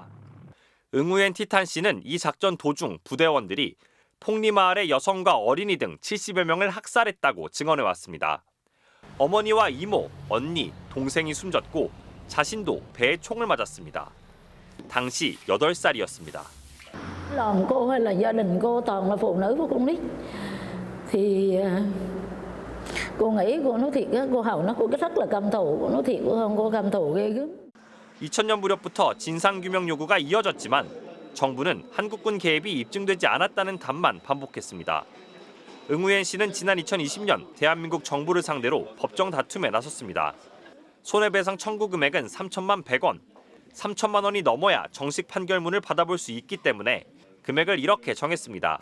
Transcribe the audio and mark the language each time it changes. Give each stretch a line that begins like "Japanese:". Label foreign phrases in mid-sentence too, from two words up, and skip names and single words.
Korean: 응우엔 티탄 씨는 이 작전 도중 부대원들이 폭리마을의 여성과 어린이 등 70여 명을 학살했다고 증언해왔습니다. 어머니와 이모, 언니, 동생이 숨졌고 자신도 배에 총을 맞았습니다. 당시 8살이었습니다.
Vietnamese: Lòng cô hay là gia đình cô toàn là phụ nữ với con nít thì cô nghĩ cô nói thiệt cô Hầu nó cô rất là căm thù cô nói thiệt cô căm thù ghê gớm.
Korean: 2000년 무렵부터 진상규명 요구가 이어졌지만 정부는 한국군 개입이 입증되지 않았다는 답만 반복했습니다. 응우엔 씨는 지난 2020년 대한민국 정부를 상대로 법정 다툼에 나섰습니다. 손해배상 청구 금액은 3천만 100원, 3천만 원이 넘어야 정식 판결문을 받아볼 수 있기 때문에 금액을 이렇게 정했습니다.